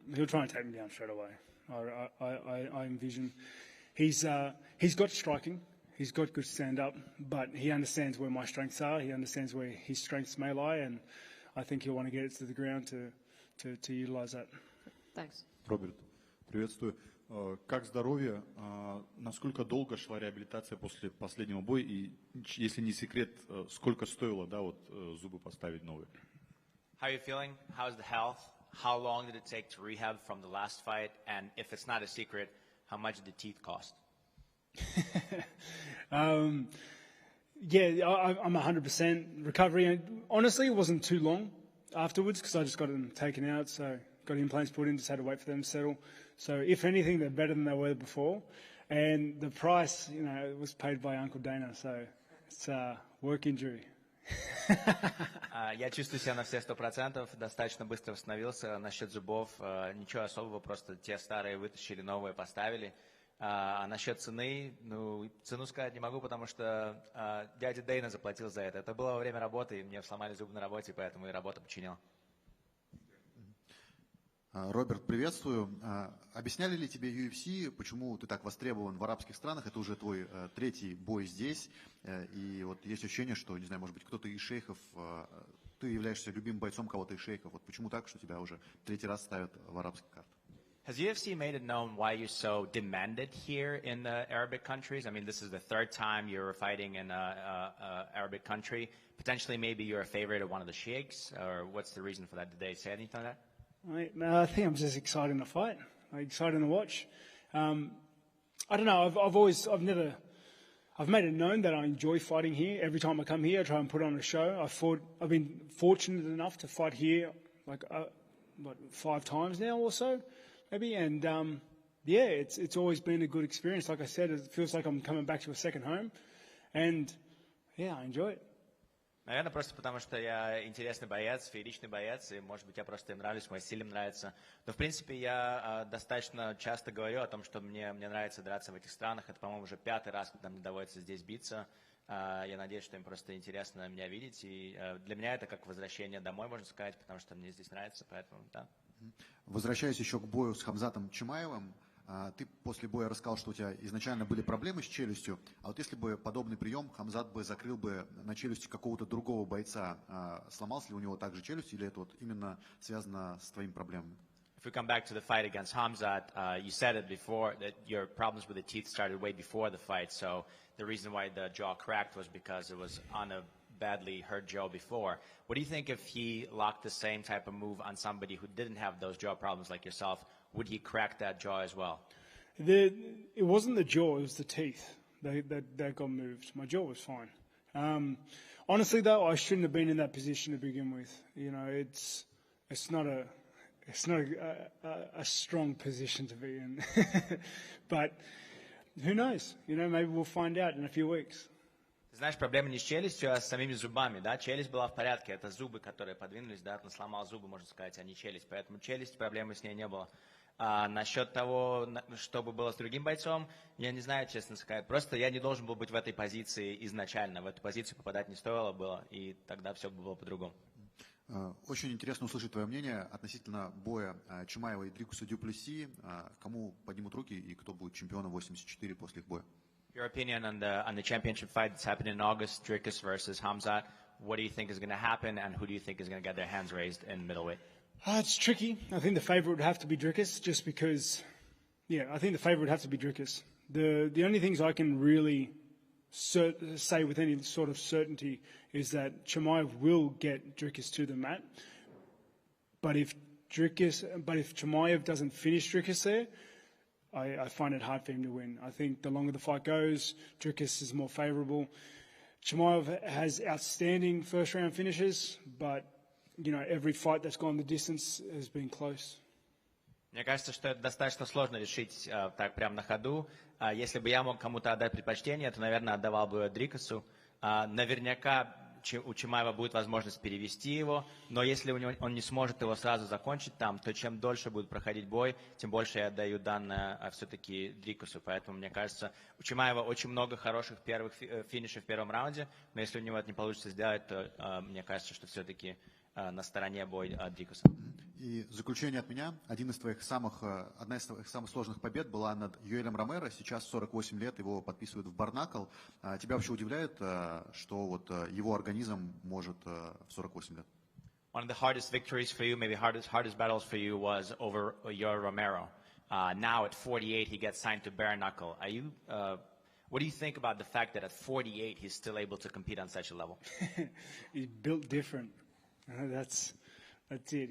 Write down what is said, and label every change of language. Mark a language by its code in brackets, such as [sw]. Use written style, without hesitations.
[en] He'll try and take me down straight away. I envision. He's got striking. He's got good stand-up, but he understands where my strengths are. He understands where his strengths may lie, and I think he'll want to get it to the ground to utilize that. Thanks. [ru] Роберт, приветствую. Как здоровье? Насколько долго шла реабилитация после последнего боя? И, если не секрет, сколько стоило, зубы поставить новые? [en] How are you feeling? How's the health? How long did it take to rehab from the last fight? And if it's not a secret, how much did the teeth cost? Yeah, I'm 100% recovery. And honestly, it wasn't too long afterwards because I just got them taken out. So got implants put in, just had to wait for them to settle. So if anything, they're better than they were before. And the price, it was paid by Uncle Dana. So it's a work injury. [ru] Я чувствую себя на все 100%, достаточно быстро восстановился. Насчет зубов ничего особого, просто те старые вытащили, новые поставили. А насчет цены, цену сказать не могу, потому что дядя Дейна заплатил за это. Это было во время работы, и мне сломали зубы на работе, поэтому и работа починила. Роберт, приветствую. Объясняли ли тебе UFC, почему ты так востребован в арабских странах? Это уже твой 3-й бой здесь. И вот есть ощущение, что, не знаю, может быть, кто-то из шейхов, ты являешься любимым бойцом кого-то из шейхов. Вот почему так, что тебя уже 3-й раз ставят в арабские карты? [en] Has UFC made it known why you're so demanded here in the Arabic countries? I mean, this is the 3rd time you're fighting in an Arabic country. Potentially, maybe you're a favorite of one of the sheikhs, or what's the reason for that? Did they say anything like that? I think I'm just excited to fight, excited to watch. I don't know. I've made it known that I enjoy fighting here. Every time I come here, I try and put on a show. I've been fortunate enough to fight here, 5 times now or so, maybe. And it's always been a good experience. Like I said, it feels like I'm coming back to a second home. And Yeah, I enjoy it. [ru] Наверное, просто потому, что я интересный боец, фееричный боец, и, может быть, я просто им нравлюсь, мой стиль им нравится. Но, в принципе, я достаточно часто говорю о том, что мне нравится драться в этих странах. Это, по-моему, уже 5-й раз, когда мне доводится здесь биться. Я надеюсь, что им просто интересно меня видеть. И для меня это как возвращение домой, можно сказать, потому что мне здесь нравится, поэтому, да. Возвращаясь еще к бою с Хамзатом Чимаевым, ты после боя рассказал, что у тебя изначально были проблемы с челюстью, а вот если бы подобный прием Хамзат бы закрыл бы на челюсти какого-то другого бойца, сломался ли у него также челюсть, или это вот именно связано с твоими проблемами? [en] If we come back to the fight against Hamzat, you said it before that your problems with the teeth started way before the fight, so the reason why the jaw cracked was because it was on a badly hurt jaw before. What do you think if he locked the same type of move on somebody who didn't have those jaw problems like yourself? Would he crack that jaw as well? It wasn't the jaw, it was the teeth that got moved. My jaw was fine. Honestly, though, I shouldn't have been in that position to begin with. You know, it's not a strong position to be in. But who knows? You know, maybe we'll find out in a few weeks. [ru] Ты знаешь, проблема не с челюстью, а с самими зубами, да? Челюсть была в порядке, это зубы, которые подвинулись, да? Он сломал зубы, можно сказать, а не челюсть. Поэтому челюсть, проблемы с ней не было. А насчет того, что бы было с другим бойцом, я не знаю, честно сказать. Просто я не должен был быть в этой позиции изначально. В эту позицию попадать не стоило было, и тогда все было по-другому. Очень интересно услышать твое мнение относительно боя Чимаева и Дрикуса Дюплесси. Кому поднимут руки и кто будет чемпионом 84 после их боя? [en] Your opinion on the championship fight that's happening in August, Dricus versus Hamzat. What do you think is going to happen, and who do you think is going to get their hands raised in middleweight? It's tricky. I think the favourite would have to be Dricus, just because, I think the favourite would have to be Dricus. The only things I can really say with any sort of certainty is that Chimaev will get Dricus to the mat. But if Chimaev doesn't finish Dricus there, I find it hard for him to win. I think the longer the fight goes, Dricus is more favourable. Chimaev has outstanding first-round finishes, but, every fight that's gone the distance has been close. [ru] Мне кажется, что это достаточно сложно решить так прямо на ходу. Если бы я мог кому-то отдать предпочтение, то, наверное, отдавал бы Дрикусу. Наверняка у Чимаева будет возможность перевести его, но если он не сможет его сразу закончить там, то чем дольше будет проходить бой, тем больше я отдаю данное все-таки Дрикусу. Поэтому, мне кажется, у Чимаева очень много хороших первых финишей в первом раунде, но если у него это не получится сделать, то мне кажется, что все-таки на стороне бой Дрикуса. И в заключение от меня, одна из твоих самых сложных побед была над Юэлем Ромеро. Сейчас 48 лет, его подписывают в Барнакл. Тебя вообще удивляет, что вот его организм может в 48 лет? [en] One of the hardest victories for you, maybe hardest battles for you was over Yoel Romero. Now at 48, he gets signed to bare knuckle. What do you think about the fact that at 48, he's still able to compete on such a level? He's built different. That's it.